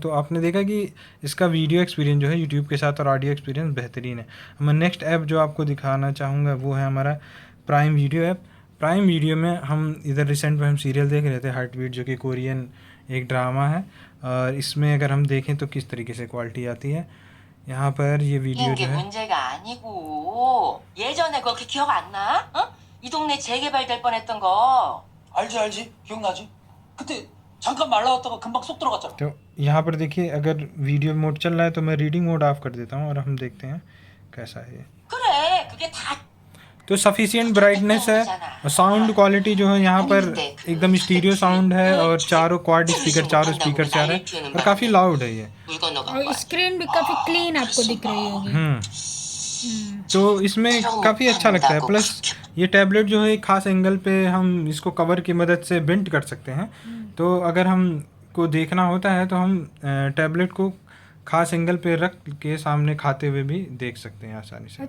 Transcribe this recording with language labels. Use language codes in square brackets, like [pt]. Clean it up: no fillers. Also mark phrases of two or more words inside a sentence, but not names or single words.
[hi] तो आपने देखा कि इसका [en] video experience [hi] जो है यूट्यूब के साथ और [en] audio experience [hi] बेहतरीन है। मैं [en] next app [hi] जो आपको दिखाना चाहूँगा वो है हमारा प्राइम वीडियो ऐप। प्राइम वीडियो में हम इधर रिसेंट में हम सीरियल देख रहे थे हार्ट बीट, जो कि कोरियन एक ड्रामा है। और इसमें अगर हम देखें तो किस तरीके से क्वालिटी आती है। यहाँ पर ये वीडियो जो [ko] 이게 [hi] है [ko] 문제가 아니고 예전에 그렇게 기억 안 나? 어? 이 동네 재개발될 뻔했던 거. 알지 기억나지? 그때 잠깐 말라왔다가 금방 쏙 들어갔잖아. [hi] तो यहाँ पर देखिए अगर [en] video mode [hi] चल रहा है तो मैं [en] reading mode off [hi] कर देता हूँ और हम देखते हैं कैसा है ये। [ko] 그래, 그게 다 [hi] तो [en] sufficient brightness [hi] है और [en] sound quality [hi] जो है यहाँ पर एकदम [en] stereo sound [hi] है और चारों [en] quad speaker, [hi] चारों स्पीकर से आ रहा है और काफ़ी लाउड है ये। [ko] 물 건너간 [hi] और [ko] 거야. [hi] स्क्रीन भी काफ़ी क्लीन आपको दिख रही होगी। तो इसमें काफ़ी अच्छा लगता है। प्लस ये टैबलेट जो है एक खास एंगल पे हम इसको कवर की मदद से बेंड कर सकते हैं। तो अगर हम को देखना होता है तो हम टैबलेट को खास एंगल पे रख के सामने खाते हुए भी देख सकते हैं आसानी से।